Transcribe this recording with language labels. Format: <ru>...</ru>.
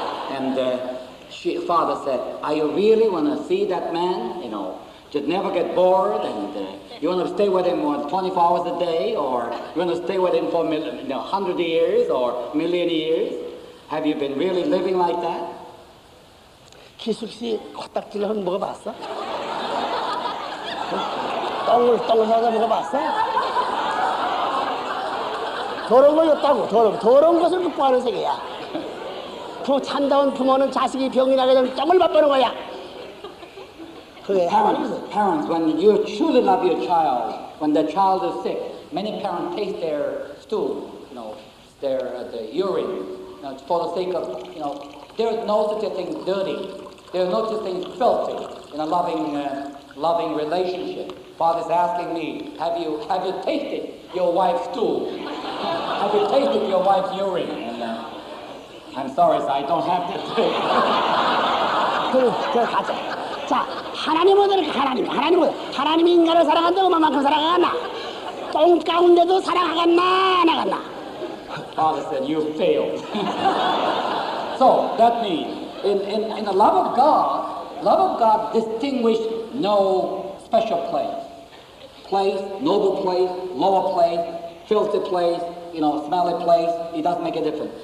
<en>And father said, are you really want to see that man? Just never get bored, and you want to stay with him 24 hours a day, or you want to stay with him for 100 years or million years? Have you been really living like that?</en> <ko>기숙 씨 코딱지를 한번 먹어봤어? 똥을 사서 먹어봤어? 더러운 거였다고. 더러운 것을 극복하는 세계야. 그 참다운 부모는 자식이 병이 나게 되면 똥을 맛보는 거야. 그게</ko> <en>Parents, when you truly love your child, when the child is sick, many parents taste their stool, the urine, for the sake of, there is no such a thing dirty. There is no such thing filthy in a loving relationship. Father's asking me, have you tasted your wife's stool? Have you tasted your wife's urine? And I'm sorry, sir, I don't have that thing.</en> <ko>그래 가자. 자, 하나님은 하나님이 인간을 사랑한다고 얼마만큼 사랑하겠나? 똥 가운데도 사랑하겠나 안 하겠나?</ko> <en>Father said, you failed. So that means in the love of God distinguishes no special place, noble place, lower place, filthy place, smelly place. It doesn't make a difference.</en>